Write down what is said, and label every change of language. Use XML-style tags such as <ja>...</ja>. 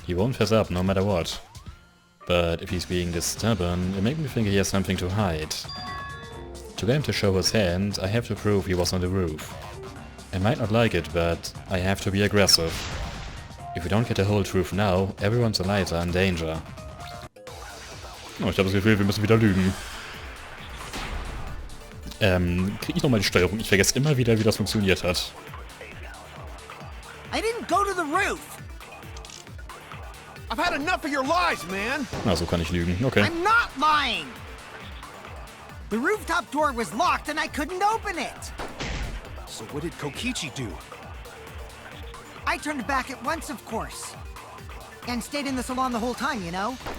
<en>He won't fess up no matter what. But if he's being this stubborn, it makes me think he has something to hide. To get him to show his hand, I have to prove he was on the roof. I might not like it, but I have to be aggressive. If we don't get the whole truth now, everyone's alive are in danger.</en> <de>Oh, ich habe das Gefühl, wir müssen wieder lügen. Krieg ich nochmal die Steuerung? Ich vergesse immer wieder, wie das funktioniert hat.</de> <en>I didn't go to the roof. I've had enough of your lies, man.</en> <de>Na, so kann ich lügen. Okay.</de> <en>I'm not lying. The rooftop door was locked and I couldn't open it. So what did Kokichi do? I turned back at once, of course. And stayed in the salon the whole time, you know?</en>